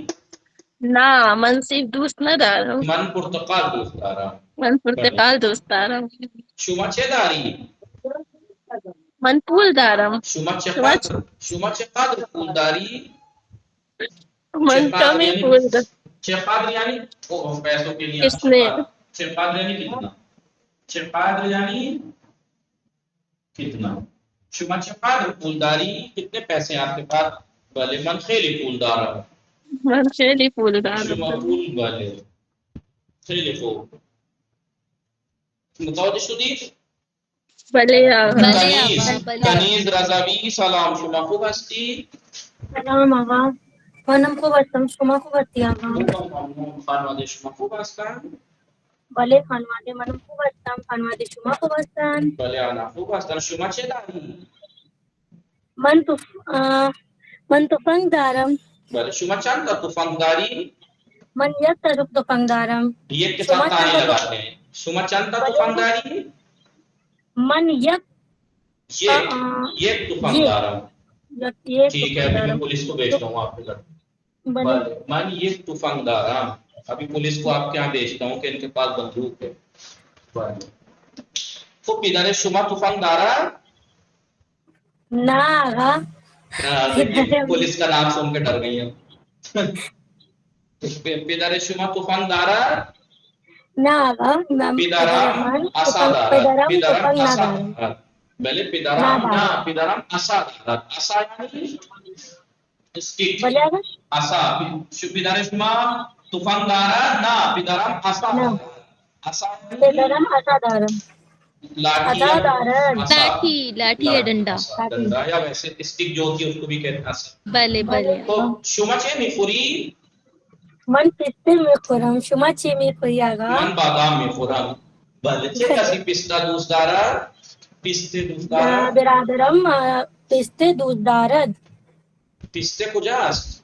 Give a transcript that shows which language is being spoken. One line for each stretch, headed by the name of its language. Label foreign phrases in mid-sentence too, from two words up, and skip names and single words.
Persian: نه من سیب دوست ندارم. من پرتقال دوست دارم. من پرتقال دوست دارم. شما چه داری؟ من پول دارم. شما چقدر پول داری؟ من کمی پول دارم.
Urdu: چقدر یعنی پیسوں کے لیے. کس نے؟ چقدر یعنی کتنا؟ چقدر یعنی کتنا؟
Persian: شما چقدر پول داری؟
Urdu: کتنے پیسے ہیں آپ کے پاس؟
Persian: بله من خیلی پول دارم. من خیلی پول شما دارم. پول بله. خیلی خوب. متوجه شدید؟ بله آقا. کنیز رضوی سلام، شما خوب هستی؟ سلام آقا، منم خوب هستم. شما خوب هستی آقا؟ خانواده شما خوب هستند؟ بله خانواده منم خوب هستم. خانواده شما خوب هستن؟ بله آنها خوب هستند. شما چه داری؟ من تفنگ دارم. بله شما چند تا تفنگ داری؟ من یک تا تفنگ دارم.
Urdu: یک کے ساتھ تانے لگاتے ہیں.
Persian: شما چند تا تفنگ داری؟ من یک تفنگ دارم.
Urdu: ٹھیک ہے ابھی میں پولیس کو بھیجتا ہوں آپ کے گھر.
Persian: من یک تفنگ دارم.
Urdu: ابھی پولیس کو آپ کے یہاں بھیجتا ہوں کہ ان کے پاس بندوق ہے.
Persian: تو پدر شما تفنگ دارد؟ نه آقا.
Urdu: پولیس کا نام سن کے ڈر گئی ہیں.
Persian: پدر شما تفنگ دارد؟ نه آقا. پدرم عصا دارد. پدرم عصا دارد. بله پدرم نه پدرم عصا دارد.
Urdu: عصا یعنی استیک.
Persian: بله آقا. عصا. پدر شما تفنگ دارد؟ نه پدرم عصا دارد. عصا پدرم عصا دارم.
Urdu: لاٹھی لاٹھی یا ڈنڈا یا ویسے اسٹک جو ہوتی ہے اس کو بھی کہتے ہیں.
Persian: بله بله. تو شما چه میخوری؟ من پسته میخورم. شما چی میخوری آقا؟ من بادام میخورم. بله چه کسی پسته دوست دارد؟ پسته دوست دارد؟ برادرم پسته دوست دارد. پسته کجاست؟